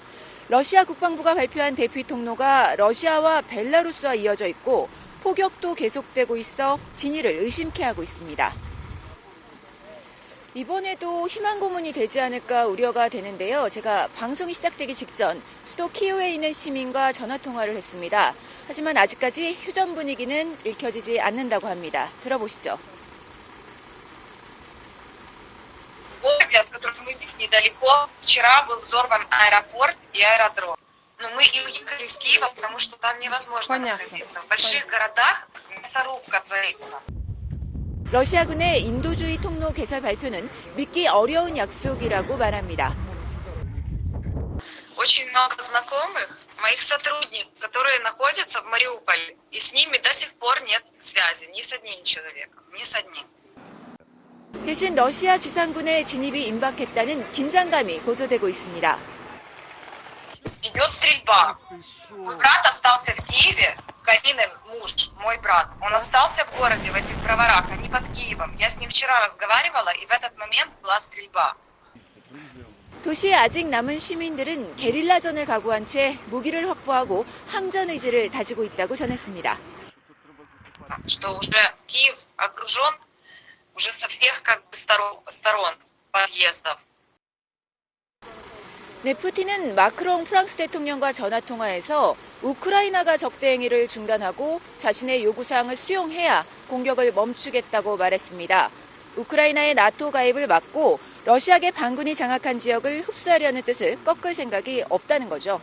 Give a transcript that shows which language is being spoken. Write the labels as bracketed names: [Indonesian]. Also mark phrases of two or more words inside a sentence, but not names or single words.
[Korean] 러시아 국방부가 발표한 대피 통로가 러시아와 벨라루스와 이어져 있고 포격도 계속되고 있어 진위를 의심케 하고 있습니다. 이번에도 희망 고문이 되지 않을까 우려가 되는데요. 제가 방송이 시작되기 직전 수도 키이우에 있는 시민과 전화 통화를 했습니다. 하지만 아직까지 휴전 분위기는 읽혀지지 않는다고 합니다. 들어보시죠. [Russian] В городе, от которого мы здесь недалеко, вчера был взорван аэропорт и аэродром. Но мы и уехали из Киева, потому что там невозможно находиться. В больших городах мясорубка творится. [Korean] 러시아군의 인도주의 통로 개설 발표는 믿기 어려운 약속이라고 말합니다. [Russian] Очень много знакомых, моих сотрудников, которые находятся в Мариуполе, и с ними до сих пор нет связи ни с одним человеком, ни с одним. [Korean] 대신 러시아 지상군의 진입이 임박했다는 긴장감이 고조되고 있습니다. [Russian] Идет стрельба. Мой брат остался в Киеве, Каринин муж, мой брат. Он остался в городе, в этих броварах, они под Киевом. Я с ним вчера разговаривала, и в этот момент была стрельба. [Korean] 도시에 아직 남은 시민들은 게릴라전을 각오한 채 무기를 확보하고 항전 의지를 다지고 있다고 전했습니다. [Russian] Что уже Киев окружен уже со всех как бы сторон подъездов. [Korean] 네, 푸틴은 마크롱 프랑스 대통령과 전화통화에서 우크라이나가 적대 행위를 중단하고 자신의 요구사항을 수용해야 공격을 멈추겠다고 말했습니다. 우크라이나의 나토 가입을 막고 러시아계 반군이 장악한 지역을 흡수하려는 뜻을 꺾을 생각이 없다는 거죠.